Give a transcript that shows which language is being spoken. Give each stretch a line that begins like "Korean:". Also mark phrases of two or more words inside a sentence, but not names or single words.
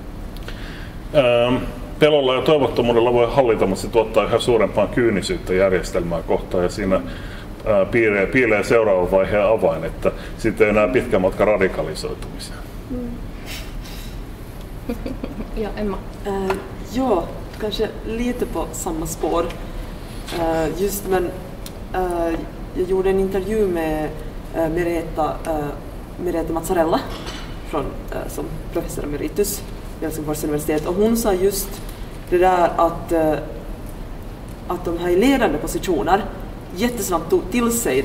Finnish: Pelolla ja toivottomuudella voi hallita, mutta se tuottaa ihan suurempaa kyynisyyttä järjestelmää kohtaan ja siinä piilee seuraavan vaiheen avain, että sitten ei enää pitkä matka radikalisoitumiseen. Ja Emma?
Swedish: Ja, kanske lite på samma spår. Jag gjorde en intervju med Merete Mazzarella som professor emeritus vid Helsingfors universitet, och hon sa just det där att de här i ledande positioner jättesnabbt tog till sig